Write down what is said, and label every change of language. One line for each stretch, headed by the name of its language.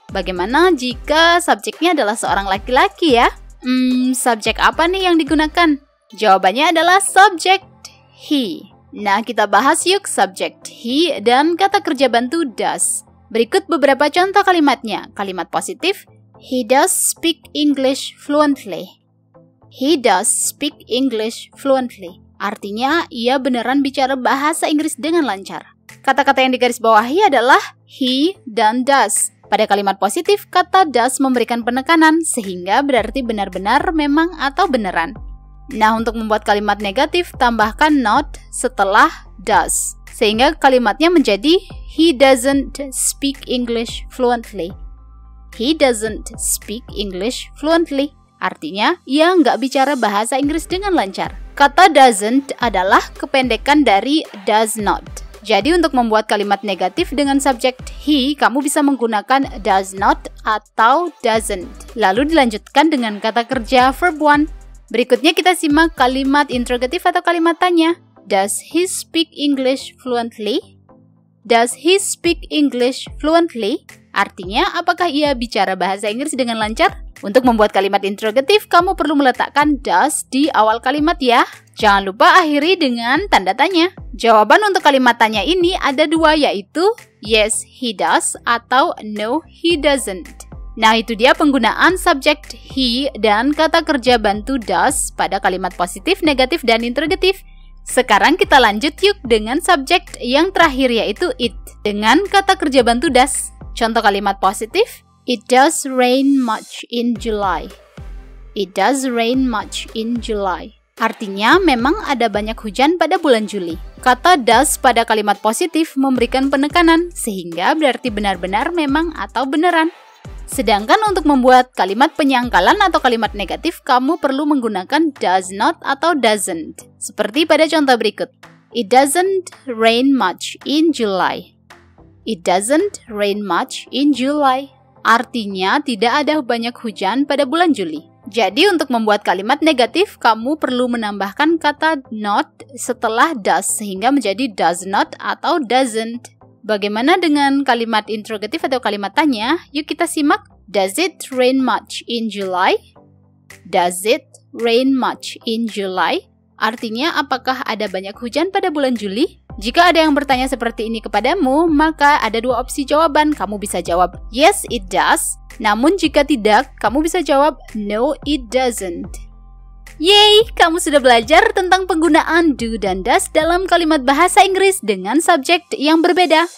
Indonesian: Bagaimana jika subjeknya adalah seorang laki-laki ya? Subjek apa nih yang digunakan? Jawabannya adalah subjek he. Nah, kita bahas yuk subjek he dan kata kerja bantu does. Berikut beberapa contoh kalimatnya. Kalimat positif,
English: he does speak English fluently. He does speak English fluently.
Indonesian: Artinya, ia beneran bicara bahasa Inggris dengan lancar. Kata-kata yang digarisbawahi adalah he dan does. Pada kalimat positif, kata does memberikan penekanan, sehingga berarti benar-benar, memang, atau beneran. Nah, untuk membuat kalimat negatif, tambahkan not setelah does. Sehingga kalimatnya menjadi
English: he doesn't speak English fluently. He doesn't speak English fluently.
Indonesian: Artinya, ia nggak bicara bahasa Inggris dengan lancar. Kata doesn't adalah kependekan dari does not. Jadi untuk membuat kalimat negatif dengan subjek he, kamu bisa menggunakan does not atau doesn't. Lalu dilanjutkan dengan kata kerja verb one. Berikutnya kita simak kalimat interrogatif atau kalimat tanya.
English: Does he speak English fluently? Does he speak English fluently?
Indonesian: Artinya, apakah ia bicara bahasa Inggris dengan lancar? Untuk membuat kalimat interrogatif, kamu perlu meletakkan does di awal kalimat ya. Jangan lupa akhiri dengan tanda tanya. Jawaban untuk kalimat tanya ini ada dua, yaitu
English: yes, he does
Indonesian: atau
English: no, he doesn't.
Indonesian: Nah, itu dia penggunaan subjek he dan kata kerja bantu does pada kalimat positif, negatif, dan interrogatif. Sekarang kita lanjut yuk dengan subjek yang terakhir, yaitu it dengan kata kerja bantu does. Contoh kalimat positif,
English: it does rain much in July. It does rain much in July.
Indonesian: Artinya memang ada banyak hujan pada bulan Juli. Kata does pada kalimat positif memberikan penekanan, sehingga berarti benar-benar memang atau beneran. Sedangkan untuk membuat kalimat penyangkalan atau kalimat negatif, kamu perlu menggunakan does not atau doesn't. Seperti pada contoh berikut.
English: It doesn't rain much in July. It doesn't rain much in July.
Indonesian: Artinya tidak ada banyak hujan pada bulan Juli. Jadi untuk membuat kalimat negatif, kamu perlu menambahkan kata not setelah does sehingga menjadi does not atau doesn't. Bagaimana dengan kalimat interrogatif atau kalimat tanya? Yuk kita simak.
English: Does it rain much in July? Does it rain much in July?
Indonesian: Artinya apakah ada banyak hujan pada bulan Juli? Jika ada yang bertanya seperti ini kepadamu, maka ada dua opsi jawaban. Kamu bisa jawab,
English: yes, it does.
Indonesian: Namun jika tidak, kamu bisa jawab,
English: no, it doesn't.
Indonesian: Yeay, kamu sudah belajar tentang penggunaan do dan does dalam kalimat bahasa Inggris dengan subjek yang berbeda.